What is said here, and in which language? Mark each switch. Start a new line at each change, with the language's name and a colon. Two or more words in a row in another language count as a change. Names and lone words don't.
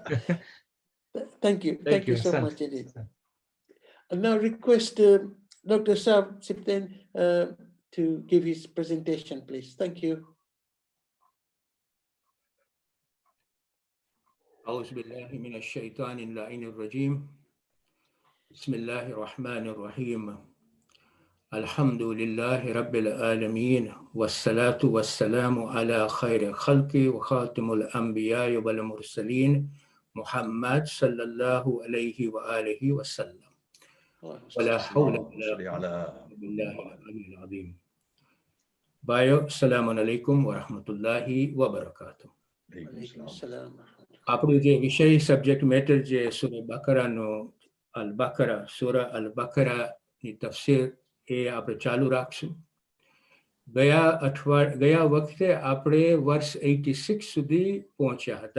English: Thank you. Thank you so Hassan. much indeed. I now request Dr. Saab Sipten to give his presentation, please. Thank you.
Arabic: أعوذ بالله من الشيطان اللعين الرجيم بسم الله الرحمن الرحيم الحمد لله رب العالمين والصلاة والسلام على خير خلق وخاتم الأنبياء والمرسلين محمد صلى الله عليه وآله وسلم ولا حول ولا قوة إلا بالله العظيم بايو السلام عليكم ورحمة الله وبركاته.
Gujarati: આપણું જે વિષય
English: subject matter
Gujarati: જે સૂરા બકરાનો
Arabic: البقرة
Gujarati: સૂરા અલ બકરાની તફસીર એ આપણે ચાલુ રાખશું. ગયા વખતે આપણે વર્ષ 86 સુધી પહોંચ્યા હતા.